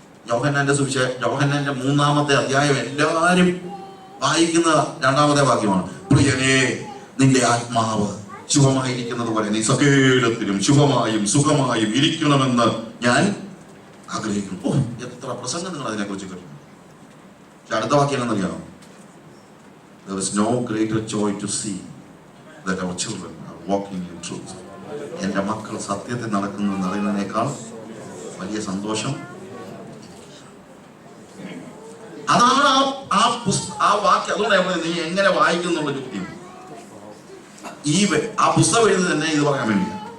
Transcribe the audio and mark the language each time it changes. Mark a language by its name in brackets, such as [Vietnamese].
[Malayalam] യോഹന്നാന്റെ 3-ാമത്തെ അധ്യായം എല്ലാവരും വായിക്കുന്ന 2-ാമത്തെ വാക്യമാണ്: പ്രിയനേ, നിന്റെ ആത്മാവ് ശുഭമായിരിക്കുന്നത് പോലെ നീ സകലത്തിലും ശുഭമായും സുഖമായും ഇരിക്കണമെന്ന് ഞാൻ ആഗ്രഹിക്കുന്നു. ഓ, എത്ര പ്രസംഗം നിങ്ങൾ അതിനെ കുറിച്ച് കേട്ടു. പക്ഷെ അടുത്ത വാക്യം എന്നറിയാമോ? [English] There is no greater joy to see that our children are walking in truth. [Malayalam] എന്റെ മക്കൾ സത്യത്തിൽ നടക്കുന്നു എന്നറിയുന്നതിനേക്കാൾ വലിയ സന്തോഷം. അതാണ് ആ വാക്യം. അതുകൊണ്ട് നീ എങ്ങനെ വായിക്കുന്നുള്ള ചോദ്യം. ആ പുസ്തകം എഴുതി തന്നെ ഇത് പറയാൻ വേണ്ടിയാണ്.